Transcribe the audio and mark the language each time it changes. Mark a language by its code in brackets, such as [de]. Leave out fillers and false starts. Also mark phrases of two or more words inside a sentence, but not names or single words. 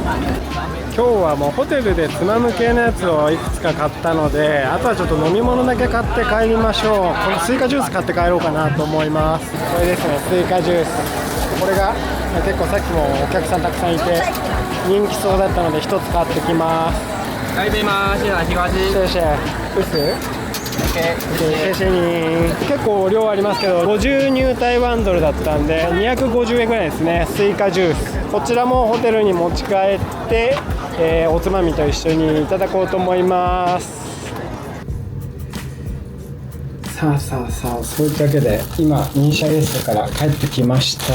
[ja] 今日はもうホテルでつまむ系のやつをいくつか買ったので、あとはちょっと飲み物だけ買って帰りましょう。このスイカジュース買って帰ろうかなと思います。これですね、スイカジュース。これが結構さっきもお客さんたくさんいて人気そうだったので1つ買ってきます。 [zh] 来杯吗？现在提瓜机。谢谢。 [ja] うす謝謝に。結構量ありますけど、50ニュー台湾ドルだったんで250円ぐらいですね。スイカジュース、こちらもホテルに持ち帰って、おつまみと一緒にいただこうと思います。さあ、そういったわけで今ミーシャレストから帰ってきました。